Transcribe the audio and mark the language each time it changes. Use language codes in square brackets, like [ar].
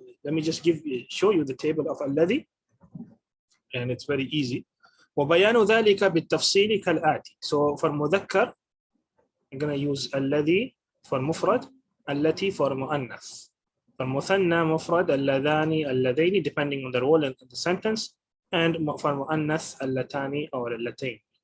[en] Let me just show you the table of الذي, and it's very easy. [ar] وبيان ذلك بالتفصيل كالآتي. [en] So for مذكر, I'm going to use الذي for مفرد, التي for مؤنث. For مثنى مفرد, اللذان, اللذين, depending on the role in the sentence, and for مؤنث اللتان or اللتين.